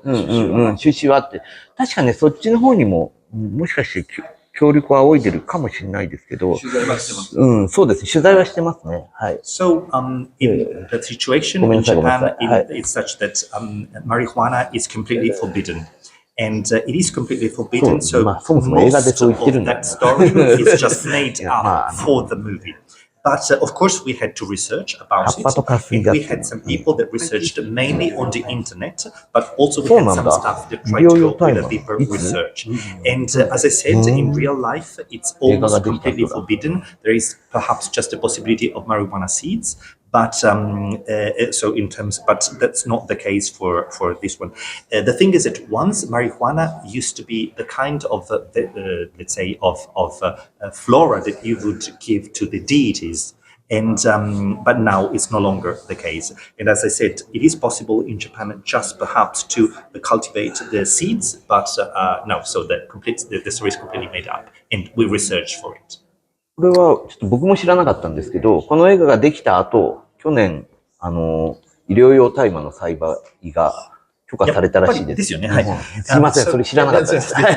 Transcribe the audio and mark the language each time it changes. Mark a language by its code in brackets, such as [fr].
[ja] 趣旨はあって。確かね、そっちの方にも、もしかして協力を仰いでるかもしれないですけど、取材はしてます。そうです。取材はしてますね。はい。 [en] So, in the situation in Japan, it's such that marijuana is completely forbidden. And it is completely forbidden, so most of that story is just made up for the movie. But of course, we had to research about it, and we had some people that researched mainly on the internet, but also we had some staff that tried to go with a deeper research. And as I said, in real life, it's almost completely forbidden. There is perhaps just a possibility of marijuana seeds. But but that's not the case for this one. The thing is that once marijuana used to be the kind of let's say of flora that you would give to the deities, and but now it's no longer the case. And as I said, it is possible in Japan just perhaps to cultivate the seeds, but no. So the story is completely made up, and we researched for it. [ja] これはちょっと僕も知らなかったんですけど、この映画ができた後、去年、医療用大麻の栽培が許可されたらしいです。ですよね。はい。すいません、それ知らなかったです。